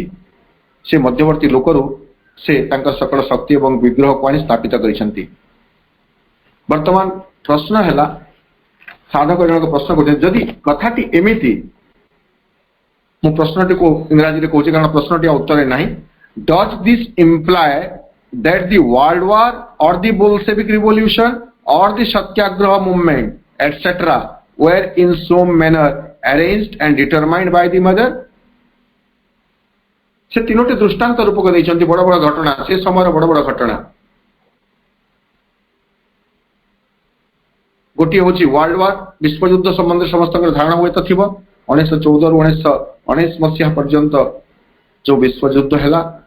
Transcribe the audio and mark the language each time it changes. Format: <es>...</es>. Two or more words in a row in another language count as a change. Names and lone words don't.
<or>ସେ ମଧ୍ୟବର୍ତ୍ତୀ ଲୋକରୁ ସେ ତାଙ୍କର ସକଳ ଶକ୍ତି ଏବଂ ବିଗ୍ରହକୁ ଆଣି ସ୍ଥାପିତ କରିଛନ୍ତି। ବର୍ତ୍ତମାନ ପ୍ରଶ୍ନ ହେଲା, ସାଧକ ଜଣକ ପ୍ରଶ୍ନ କରୁଛନ୍ତି, ଯଦି କଥାଟି ଏମିତି, ମୁଁ ପ୍ରଶ୍ନଟିକୁ ଇଂରାଜୀରେ କହୁଛି କାରଣ ପ୍ରଶ୍ନଟି ଆଉ ଉତ୍ତରରେ ନାହିଁ,</or> <en>does this imply that the world war or the Bolshevik revolution or the Satyagraha movement etc. were in some manner arranged and determined by the mother?</en> <or>ସେ ତିନୋଟି ଦୃଷ୍ଟାନ୍ତ ରୂପକ ଦେଇଛନ୍ତି, ବଡ ବଡ ଘଟଣା, ସେ ସମୟର ବଡ ବଡ ଘଟଣା। ଗୋଟିଏ ହେଉଛି</or> <en>world war,</en> <or>ବିଶ୍ୱଯୁଦ୍ଧ ସମ୍ବନ୍ଧରେ ସମସ୍ତଙ୍କର ଧାରଣା ହୁଏତ ଥିବ। 1914 ରୁ 1919 ମସିହା ପର୍ଯ୍ୟନ୍ତ ଯୋଉ ବିଶ୍ୱଯୁଦ୍ଧ ହେଲା।</or>